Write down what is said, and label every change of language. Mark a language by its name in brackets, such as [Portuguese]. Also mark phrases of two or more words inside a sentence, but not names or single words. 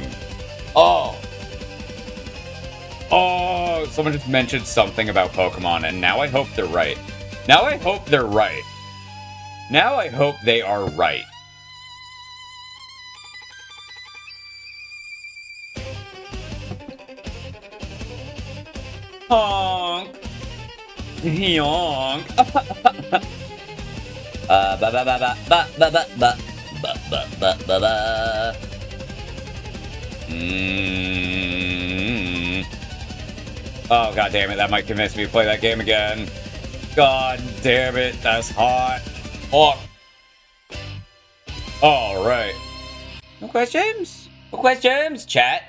[English] Oh, someone just mentioned something about Pokemon, and now I hope they're right. Now I hope they are right. Honk. Yonk. Ba ba ba ba ba ba ba ba ba ba ba ba ba. Oh god damn it! That might convince me to play that game again. God damn it! That's hot. Oh. All right. No questions? No questions? Chat.